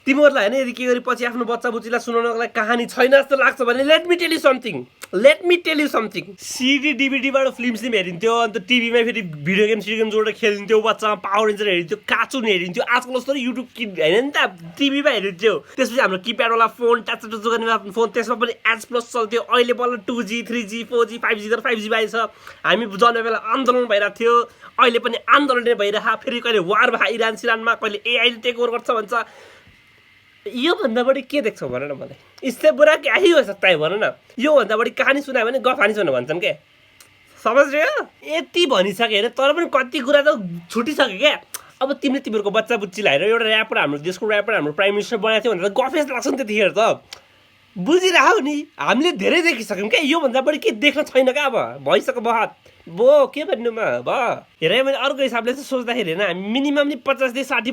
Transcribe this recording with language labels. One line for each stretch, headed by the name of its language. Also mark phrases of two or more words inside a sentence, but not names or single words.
Nepali: तिमीहरूलाई होइन यदि के गरी पछि आफ्नो बच्चा बुच्चीलाई सुनाउनको लागि कहानी छैन जस्तो लाग्छ भने
English: let me tell you something
Nepali: सिडी डिभिडीबाट फिल्म सिल्म हेरिन्थ्यो अन्त टिभीमा फेरि भिडियो गेम जोडेर खेलिन्थ्यो बच्चामा पावर रेन्जर हेरिन्थ्यो कार्टुन हेरिन्थ्यो आजकल जस्तो युट्युब होइन नि त टिभीमा हेरिन्थ्यो त्यसपछि हाम्रो किप्याडवाला फोन टाचो गर्ने फोन त्यसमा पनि एच प्लस चल्थ्यो अहिले बल्ल 2G 3G 4G 5G तर 5G आएछ हामी जन्मे बेला आन्दोलन भइरहेको थियो अहिले पनि आन्दोलन नै भइरह फेरि कहिले वार भए इरान सिरानमा कहिले एआईले
English: take over
Nepali: गर्छ भन्छ यो भन्दा बढी के देख्छौ भन न मलाई
Hindi: इससे बुरा क्या ही हो सकता है
Nepali: भन न यो भन्दा बढी कहानी सुनायो भने गफ हानी सुन्नु भन्छन् के समझ्यो यति भनिसके होइन तर पनि कति कुरा त छुटिसक्यो क्या अब तिमीहरूको बच्चा बुच्चीलाई हेरेर एउटा ऱ्यापर हाम्रो देशको ऱ्यापर हाम्रो
English: prime minister
Nepali: बनाएको थियो भनेर गफेस लाग्छ नि त्यतिखेर त बुझिरह नि हामीले धेरै देखिसक्यौँ क्या योभन्दा बढी के देख्न छैन क्या अब भइसक्यो बहत बो के भन्नुमा हेर मैले अर्को हिसाबले चाहिँ सोच्दाखेरि होइन हामी मिनिमम नि 50देखि 60